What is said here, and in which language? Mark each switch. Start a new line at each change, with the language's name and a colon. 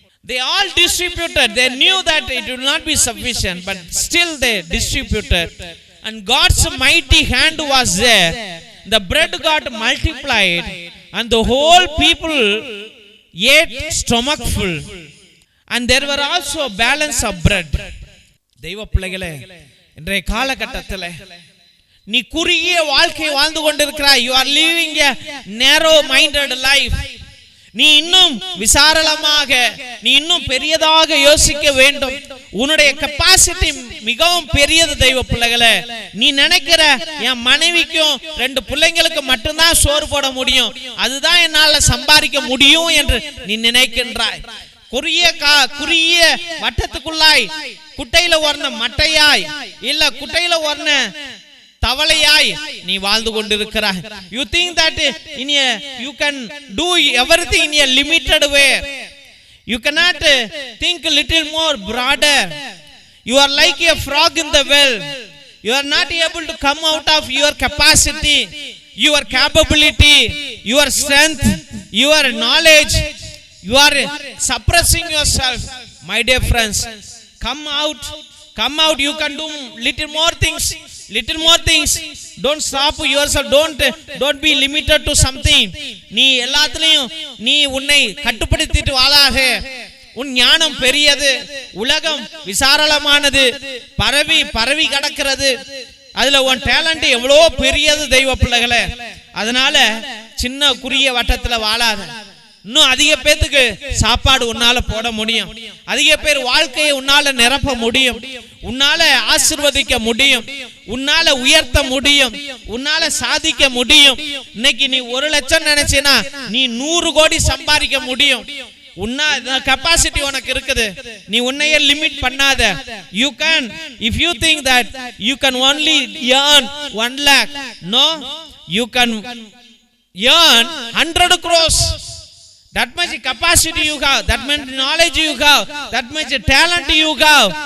English: They all distributed. They knew that it will not be sufficient, but still they distributed, and God's mighty hand was there. The bread got multiplied, and the whole people ate stomach full, and there were also balance of bread.
Tamil: தெய்வ பிள்ளைகளே, இன்றைய காலகட்டத்தில் நீ குறுகிய வாழ்க்கை வாழ்ந்து கொண்டிருக்கிறாய்.
English: You are living a narrow minded life.
Tamil: நீ இன்னும் விசாலமாக, நீ இன்னும் பெரியதாக யோசிக்க வேண்டும். உன்னுடைய கெப்பாசிட்டி மிகவும் பெரியது தெய்வ பிள்ளைகளே. நீ நினைக்கிற என் மனைவிக்கும் 2 பிள்ளைங்களுக்கு மட்டும்தான் சோறு போட முடியும், அதுதான் என்னால சம்பாதிக்க முடியும் என்று நீ நினைக்கின்றாய். குறுகிய வட்டத்துக்குள்ளாய் குட்டையில ஓர்ன மட்டையாய் இல்ல குட்டையில ஓர்ன தவளையாய் நீ வாழ்ந்து கொண்டிருக்கிறாய்.
English: You think that you can do everything in a limited way. You cannot think a little more broader. You are like a frog in the well. You are not able to come out of your capacity, your capability, your strength, your knowledge. You are suppressing yourself. My dear friends, come out. You can do little more things. Don't stop yourself. Don't be limited to something.
Tamil: நீ எல்லாத்துலயும் நீ உன்னை கட்டுப்படுத்திட்டு வாழாத. உன் ஞானம் பெரியது, உலகம் விசாலமானது, பரவி கிடக்கிறது. அதுல உன் டேலண்ட் எவ்வளோ பெரியது தெய்வ பிள்ளைகளே. அதனால சின்ன குறுகிய வட்டத்துல வாழாத. இன்னும் அதிக பேத்துக்கு சாப்பாடு உன்னால போட முடியும், அதிக பேர் வாழ்க்கையை உன்னால நிரப்ப முடியும், உன்னால ஆசீர்வதிக்க முடியும், உன்னால உயர்த்த முடியும், உன்னால சாதிக்க முடியும். இன்னைக்கு நீ 1 லட்சம் நினைச்சேனா நீ 100 கோடி சம்பாதிக்க முடியும். கெப்பாசிட்டி உனக்கு இருக்குது. நீ உன்னையே லிமிட் பண்ணாத.
English: You can, if you think that you can only earn 1 lakh, no, you can earn 100 crores. That much capacity you have, that much knowledge you have, that much talent you have.